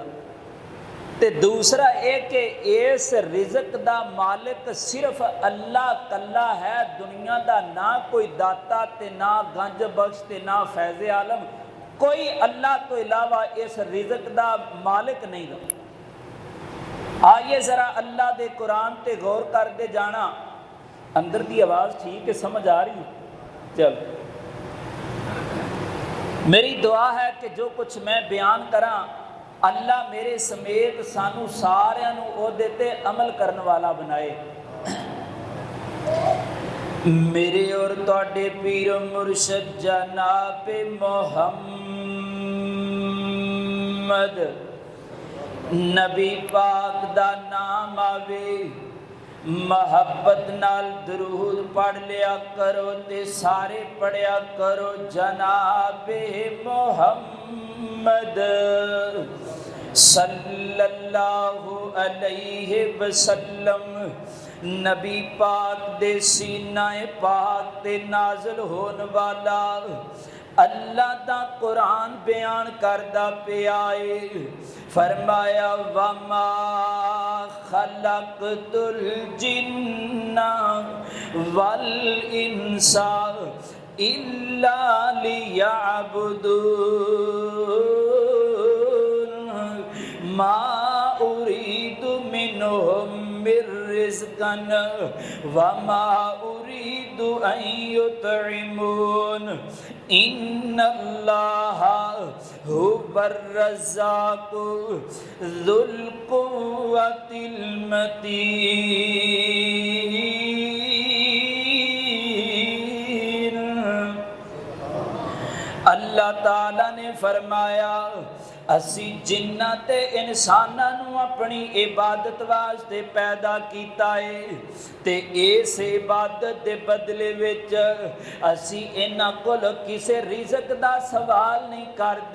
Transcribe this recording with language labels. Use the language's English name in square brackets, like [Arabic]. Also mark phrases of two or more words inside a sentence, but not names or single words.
[Punjabi] تے دوسرا یہ کہ اس رزق دا مالک صرف اللہ کلا ہے، دنیا کا نا کوئی داتا تے نا گنج بخش تے نا فیضِ عالم، کوئی اللہ تو علاوہ اس رزق دا مالک نہیں گا. آئیے ذرا اللہ دے قرآن تے غور کرتے جانا. [Urdu] اندر کی آواز ٹھیک ہے، سمجھ آ رہی ہے? [Punjabi] چل، میری دعا ہے کہ جو کچھ میں بیان کراں, اللہ میرے سمیت سانوں ساریاں نوں اوہدے تے عمل کرنے والا بنائے. میرے اور تہاڈے پیر مرشد جناب محمد نبی پاک دا ناں آوے، محبت نال درود پڑھ لیا کرو تے سارے پڑھیا کرو جنابِ محمد [Arabic] صلى الله عليه وسلم. [Punjabi] نبی پاک دے سینۂ پاک تے نازل ہونے والا اللہ دا قرآن بیان کردا پیا ہے. فرمایا [Arabic] وما خلقت الجن والإنس إلا ليعبدون ما أريد منهم من رزق وما أريد أن يطعمون إن الله هو الرزاق ذو القوة المتين. [Punjabi] اللہ تعالیٰ نے فرمایا اسیں جناں تے انساناں نوں اپنی عبادت واسطے پیدا کیتا ہے تے اس عبادت دے بدلے وچ اسیں انہاں کول کسے رزق دا سوال نہیں کردے.